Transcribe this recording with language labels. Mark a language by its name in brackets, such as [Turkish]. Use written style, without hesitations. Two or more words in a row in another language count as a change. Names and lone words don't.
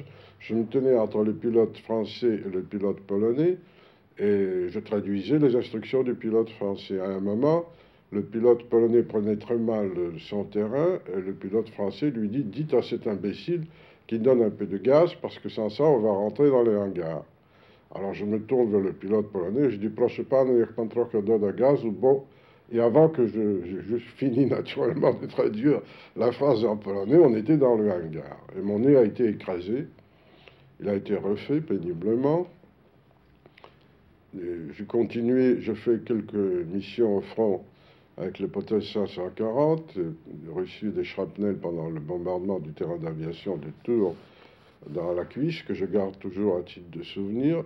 [French] Je me tenais entre le pilote français et le pilote polonais, et je traduisais les instructions du pilote français. À un moment, le pilote polonais prenait très mal son terrain, et le pilote français lui dit « Dites à cet imbécile qu'il donne un peu de gaz, parce que sans ça, on va rentrer dans les hangars. » Alors je me tourne vers le pilote polonais, et je dis « [Polish] Proszę pana, niech pan trochę doda gazu, [French] bon... » Et avant que je finis naturellement de traduire la phrase en polonais, on était dans le hangar. Et mon nez a été écrasé, il a été refait péniblement. J'ai continué, je fais quelques missions au front avec l'hypothèse 540, reçu des shrapnels pendant le bombardement du terrain d'aviation de Tours dans la cuisse, que je garde toujours à titre de souvenir.